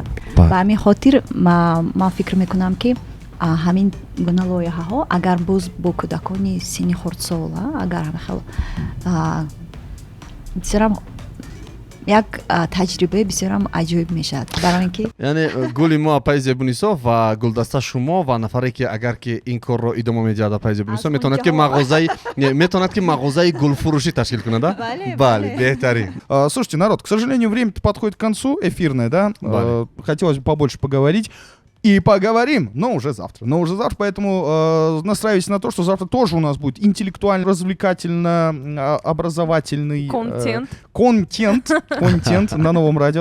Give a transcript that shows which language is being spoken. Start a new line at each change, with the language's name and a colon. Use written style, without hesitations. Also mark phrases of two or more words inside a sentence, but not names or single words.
Tajik: ба ҳамин хотир ман фикр мекунам ки ҳамин гуна лоиҳаҳо агар боз бо кӯдакони синни хурдсола агар бисёрам як таҷрибаи бисёрам аҷоиб мешавад. барои ин ки яъне гули мо апаи Зебунисо ва гулдаста шумо ва нафаре ки агар ки ин корро идома медиҳад апаи Зебунисо метавонад ки мағозаи гулфурӯшӣ ташкил кунад, да? Бале, беҳтарин.
Russian: Слушайте, народ, к сожалению, время подходит к концу, эфирное, да? Хотелось бы побольше поговорить. И поговорим, но уже завтра. Поэтому настраивайтесь на то, что завтра тоже у нас будет интеллектуально, развлекательно, образовательный контент на новом радио.